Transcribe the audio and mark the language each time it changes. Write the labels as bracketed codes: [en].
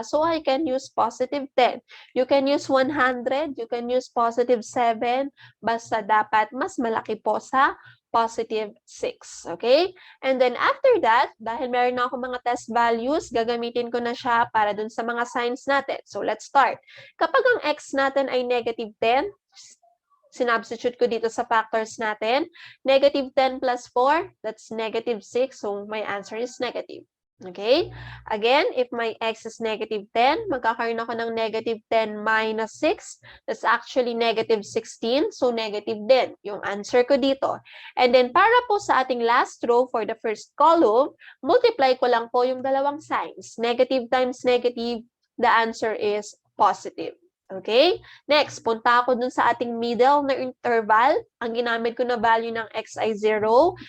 [en] So, I can use +10. You can use 100, you can use +7, [tl] basta dapat mas malaki po sa [en] +6. Okay? [tl] And then after that, dahil meron na ako mga test values, gagamitin ko na siya para dun sa mga signs natin. [en] So, let's start. [tl] Kapag ang x natin ay -10, sinubstitute ko dito sa factors natin. [en] -10 plus 4, that's -6. So, my answer is negative. Okay? Again, if my x is -10, [tl] magkakaroon ako ng [en] -10 minus 6. That's actually -16. So, negative din yung answer ko dito. [tl] And then, para po sa ating last row for the first column, multiply ko lang po yung dalawang signs. [en] Negative times negative, the answer is positive. [tl] Okay? Next, punta ako dun sa ating middle na interval. Ang ginamit ko na value ng x ay 0.